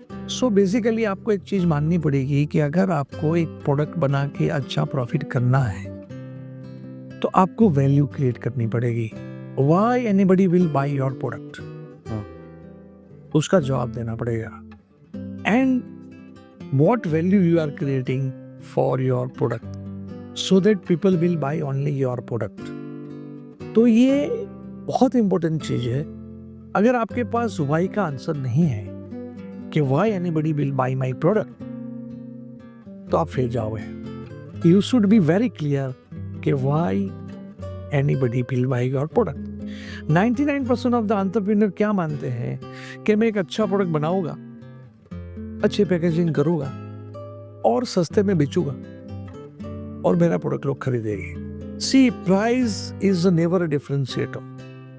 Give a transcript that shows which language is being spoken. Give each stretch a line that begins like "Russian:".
Hindi: So basically आपको एक चीज़ माननी पड़ेगी कि अगर आपको एक प्रोडक्ट बना के अच्छा प्रॉफिट करना है तो आपको वैल्यू क्रिएट करनी पड़ेगी।
English: why anybody will buy your product,
Hindi: उसका जवाब देना पड़ेगा।
English: And what value you are creating for your product so that people will buy only your product।
Hindi: तो ये बहुत इंपॉर्टेंट चीज है। अगर आपके पास why का आंसर नहीं है कि
English: why anybody will buy my product,
Hindi: तो आप फेल जाओगे।
English: You should be very clear कि why anybody will buy your product। 99% of the entrepreneur
Hindi: क्या मानते हैं कि मैं एक अच्छा प्रोडक्ट बनाऊंगा, अच्छी पैकेजिंग करूंगा और सस्ते में बेचूंगा और मेरा प्रोडक्ट लोग खरीदेंगे।
English: See price is never a differentiator.